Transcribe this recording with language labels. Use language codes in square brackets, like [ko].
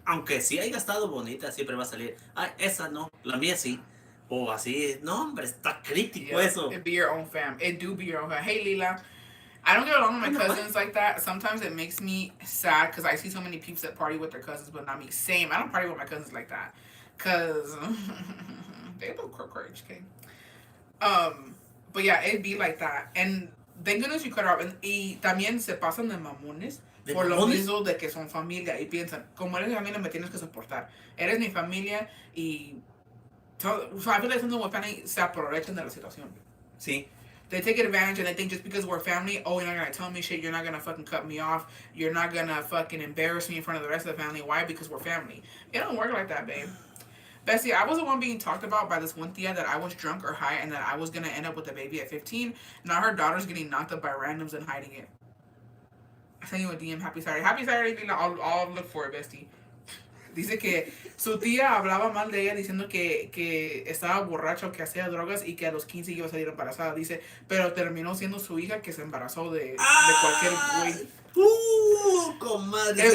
[es] aunque sí haya estado bonita, siempre va a salir, ay, esa no, la mía sí. O así, no, hombre, está crítico eso. [en] it be your own fam. It do be your own fam. Hey, Lila. I don't get along with my [es] Anda, bye. [en] cousins like that. Sometimes it makes me sad because I see so many peeps that party with their cousins, but not me. Same. I don't party with my cousins like that because they look crazy. Okay. But yeah, it'd be like that. And thank goodness you cut her off. [es] Y también se pasan de mamones ¿De por lo mamones? mismo de que son familia y piensan, como eres mi familia me tienes que soportar. Eres mi familia y [en] so I feel like something with family [es] se aprovechan de la situación. Sí. [en] They take advantage and they think just because we're family, oh, you're not gonna tell me shit, you're not gonna fucking cut me off, you're not gonna fucking embarrass me in front of the rest of the family. Why? Because we're family. It don't work like that, babe. Bessie, I was the one being talked about by this one tia that I was drunk or high and that I was gonna end up with a baby at 15. Now her daughter's getting knocked up by randoms and hiding it. I sent you a DM. Happy Saturday. Happy Saturday, Lila. I'll look for it, bestie. [es] Dice que su tía hablaba mal de ella diciendo que estaba borracho, que hacía drogas y que a los 15 iba a salir embarazada. Dice, pero terminó siendo su hija que se embarazó de cualquier ¡Ah! güey. Comadres.